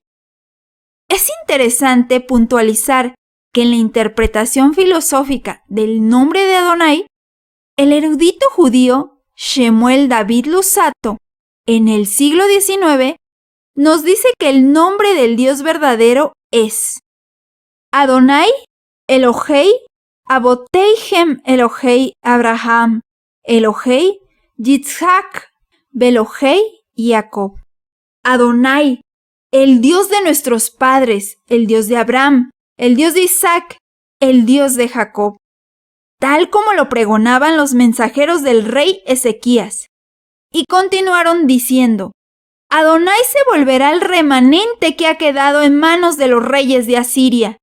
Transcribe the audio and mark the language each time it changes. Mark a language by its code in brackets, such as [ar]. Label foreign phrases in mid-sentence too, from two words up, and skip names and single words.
[es] Es interesante puntualizar que en la interpretación filosófica del nombre de Adonai, el erudito judío Shemuel David Luzzatto, en el siglo XIX, nos dice que el nombre del Dios verdadero es [he] אדני אלהי אבותיהם אלהי אברהם אלהי יצחק ואלהי יעקב. [es] Adonai, el Dios de nuestros padres, el Dios de Abraham, el Dios de Isaac, el Dios de Jacob, tal como lo pregonaban los mensajeros del rey Ezequías. Y continuaron diciendo: Adonai se volverá el remanente que ha quedado en manos de los reyes de Asiria.